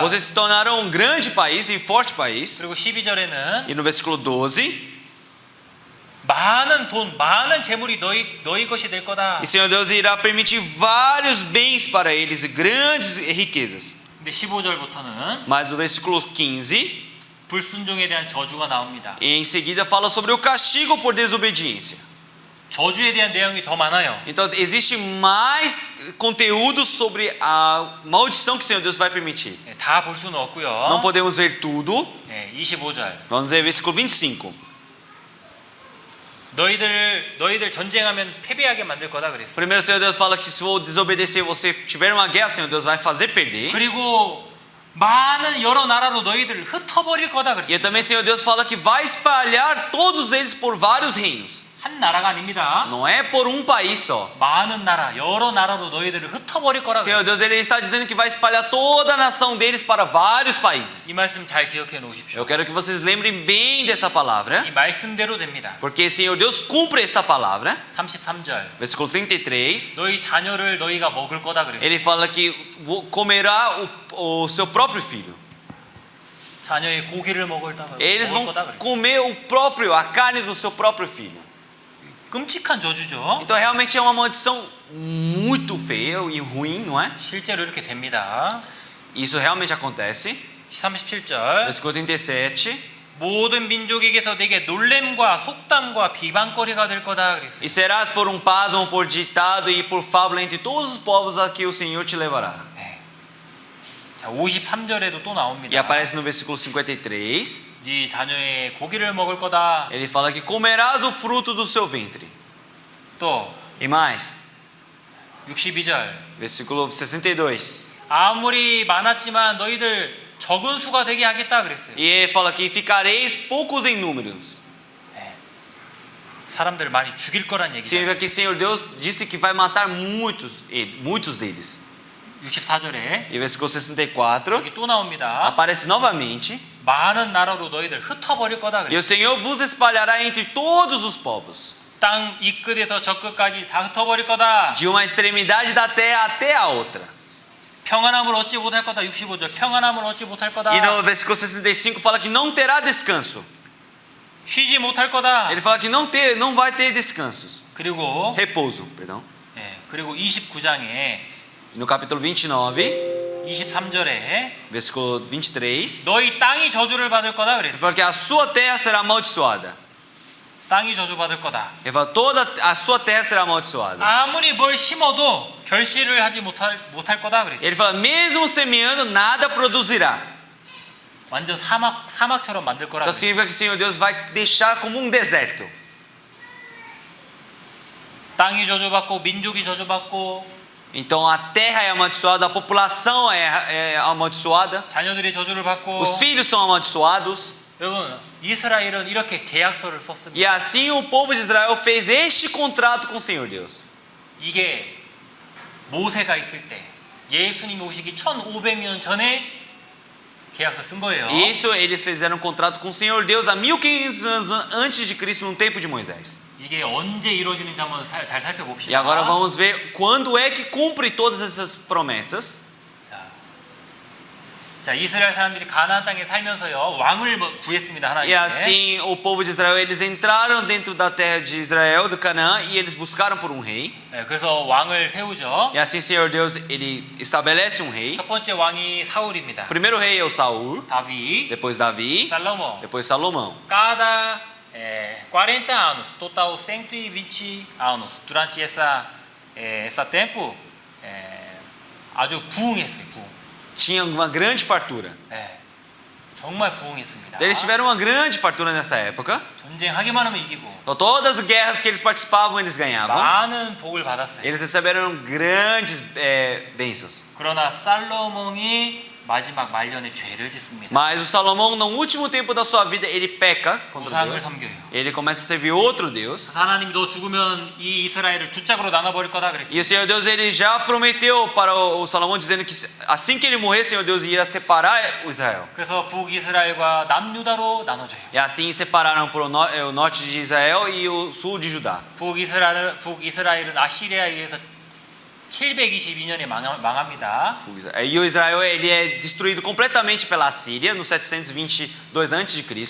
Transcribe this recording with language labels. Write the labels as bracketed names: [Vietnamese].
[Portuguese] Vocês se tornarão um grande país e forte país. [Korean] 그리고 12절에는 [Portuguese] E no versículo 12. [Korean] 많은 돈, 많은 재물이 너희 것이 될 거다. [Portuguese] E o Senhor Deus irá permitir vários bens para eles, grandes riquezas. [Korean] 근데 15절부터는 [Portuguese] Mas no versículo 15, [Korean] 불순종에 대한 저주가 나옵니다. [Portuguese] e em seguida fala sobre o castigo por desobediência. [Korean] 저주에 대한 내용이 더 많아요. [Portuguese] Então existe mais conteúdo sobre a maldição que o Senhor Deus vai permitir. [Korean] 다 볼 수는 없고요. [Portuguese] Não podemos ver tudo. [Korean] 25절. [Portuguese] Vamos ver versículo 25. [Korean] 너희들 전쟁하면 패배하게 만들 거다 그랬어요. [Portuguese] Primeiro o Senhor Deus fala que se for desobedecer, você tiver uma guerra, o Senhor Deus vai fazer perder. [Korean] 그리고 많은 여러 나라로 너희들을 흩어버릴 거다 [Portuguese] E [Korean] 그랬어요. [Portuguese] também o Senhor Deus fala que vai espalhar todos eles por vários reinos. [Korean] 한 나라가 아닙니다. [Portuguese] Não é por um país só. [Korean] 많은 나라, 여러 나라로 너희들을 흩어버릴 거라 [Portuguese] O Senhor Deus ele está dizendo que vai espalhar toda a nação deles para vários países. [Korean] 이 말씀 잘 기억해 놓으십시오. [Portuguese] Eu quero que vocês lembrem bem dessa palavra, [Korean] 이 말씀대로 됩니다. [Portuguese] porque o Senhor Deus cumpre esta palavra. [Korean] 33절. [Portuguese] Versículo 33. [Korean] 너희 자녀를 너희가 먹을 거다 그랬어요. [Portuguese] Ele fala que comerá o seu próprio filho. [Korean] 자녀의 고기를 먹을 [Portuguese] Eles vão [Korean] 거다 그랬어요. [Portuguese] comer a carne do seu próprio filho. [Korean] 끔찍한 저주죠. [Portuguese] Então realmente é uma maldição muito feia e ruim, não é? [Korean] 실제로 이렇게 됩니다. [Portuguese] Isso realmente acontece. [Korean] 37절. [Portuguese] Versículo 37. [Korean] 모든 민족에게서 내게 놀램과 속담과 비방거리가 될 거다 그랬어요. [Portuguese] E serás por um pasmo, por ditado e por fábula entre todos os povos a que o Senhor te levará. [Korean] 자, 53절에도 또 [Portuguese] E [Korean] 나옵니다. [Portuguese] aparece no versículo 53. [Korean] 네 자녀의 고기를 먹을 거다. [Portuguese] Ele fala que comerás o fruto do seu ventre. [Korean] 또 [Portuguese] E mais, [Korean] 62절. [Portuguese] versículo 62. [Korean] 아무리 많았지만 너희들 적은 수가 되게 하겠다 그랬어요. [Portuguese] E ele fala que ficareis poucos em números. [Korean] 사람들 많이 죽일 거란 얘기죠. [Portuguese] Significa que o Senhor Deus disse que vai matar muitos deles. [Korean] 64절에 [Portuguese] E versículo 64 [Korean] 여기 또 나옵니다. [Portuguese] aparece novamente. [Korean] 많은 나라로 너희들 흩어버릴 거다 [Portuguese] E o Senhor vos espalhará entre todos os povos, [Korean] 땅 이 끝에서 저 끝까지 다 흩어버릴 거다. [Portuguese] de uma extremidade da terra até a outra. [Korean] 평안함을 얻지 못할 거다. 65절. 평안함을 얻지 못할 거다. [Portuguese] E no versículo 65 fala que não terá descanso. [Korean] 쉬지 못할 거다. [Portuguese] Ele fala que não vai ter descansos. [Korean] 그리고 [Portuguese] Repouso, perdão. [Korean] 그리고 29장에 [Portuguese] No capítulo 29, [Korean] 23절에 [Portuguese] versículo 23, [Korean] 너희 땅이 저주를 받을 거다 [Portuguese] ele [Korean] 그랬어요. [Portuguese] fala que a sua terra será amaldiçoada. [Korean] 땅이 저주받을 거다. [Portuguese] Ele fala, toda a sua terra será amaldiçoada. [Korean] 아무리 뭘 심어도 결실을 하지 못할 거다 그랬어요. [Portuguese] Ele fala, mesmo semeando, nada produzirá. [Korean] 완전 사막처럼 만들 거라 [Portuguese] Então [Korean] 그랬어요. [Portuguese] significa que o Senhor Deus vai deixar como um deserto. [Korean] 땅이 저주받고 민족이 저주받고 [Portuguese] Então a terra é amaldiçoada, a população é amaldiçoada, [Korean] 자녀들이 저주를 받고. [Portuguese] os filhos são amaldiçoados. [Korean] 여러분, 이스라엘은 이렇게 계약서를 썼습니다. [Portuguese] E assim o povo de Israel fez este contrato com o Senhor Deus. [Korean] 이게 모세가 있을 때 예수님이 오시기 1500년 전에 계약서 쓴 거예요. [Portuguese] E isso eles fizeram um contrato com o Senhor Deus há 1500 anos antes de Cristo, no tempo de Moisés. [Korean] 이게 언제 이루어지는지 한번 잘 [Portuguese] E [Korean] 살펴봅시다. [Portuguese] agora vamos ver quando é que cumpre todas essas promessas. [Korean] 자, 이스라엘 사람들이 가나안 땅에 살면서요 왕을 구했습니다. [Portuguese] E [Korean] 하나님께. [Portuguese] assim o povo de Israel, eles entraram dentro da terra de Israel, do Canaã, e eles buscaram por um rei. [Korean] 네, 그래서 왕을 세우죠. [Portuguese] E assim o Senhor Deus, ele estabelece um rei. [Korean] 첫 번째 왕이 사울입니다. [Portuguese] O primeiro rei é o Saul, [Korean] 다윗, [Portuguese] depois Davi, [Korean] 살로몬. [Portuguese] depois Salomão. Cada 40 anos, total 120 anos. Durante essa tempo, [Korean] 아주 부흥했어요. 부흥. [Portuguese] Tinha uma grande fartura. [Korean] 네, 정말 부흥했습니다. [Portuguese] Eles tiveram uma grande fartura nessa época. [Korean] 전쟁하기만 하면 이기고 [Portuguese] Então todas as guerras que eles participavam, eles ganhavam. [Korean] 많은 복을 받았어요. [Portuguese] Eles receberam grandes bênçãos. [Korean] 그러나 살로몬이 마지막 말년에 죄를 짓습니다. [Portuguese] Mas o Salomão, no último tempo da sua vida, ele peca contra [Korean] 우상을 [Portuguese] Deus. [Korean] 섬겨요. [Portuguese] Ele começa a servir outro Deus. [Korean] 하나님이 너 죽으면 이 이스라엘을 두 짝으로 나눠버릴 거다 그랬어요. [Portuguese] E o Senhor Deus, ele já prometeu para o Salomão, dizendo que assim que ele morrer, o Senhor Deus iria separar o Israel. [Korean] 그래서 북이스라엘과 남유다로 나눠져요. [Portuguese] E assim separaram para o norte de Israel e o sul de Judá. [Korean] 북이스라엘은 아시리아에 의해서 722년에 망합니다. [Portuguese] E o Israel, ele é destruído completamente pela Síria no 722 a.C.